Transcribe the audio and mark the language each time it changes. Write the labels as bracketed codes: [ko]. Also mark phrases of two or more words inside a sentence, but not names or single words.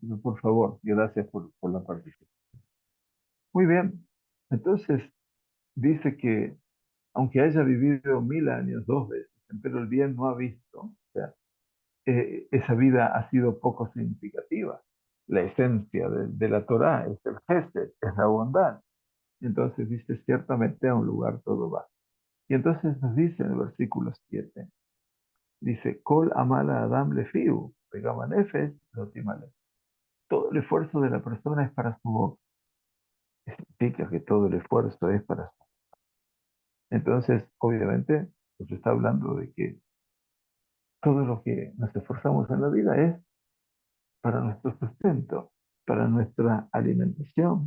[es] Pero por favor, gracias por la participación. Muy bien, entonces dice que aunque haya vivido 1000 años dos veces, pero el bien no ha visto, o sea, esa vida ha sido poco significativa. La esencia de la Torá es el gesed, es la bondad. Entonces dice, ciertamente a un lugar todo va. Y entonces nos dice en el versículo 7, dice, [he] כל עמל האדם לפיהו, וגם הנפש, לא תמלא. [es] Todo el esfuerzo de la persona es para su boca. Significa que todo el esfuerzo es para su. Entonces, obviamente, nos está hablando de que todo lo que nos esforzamos en la vida es para nuestro sustento, para nuestra alimentación.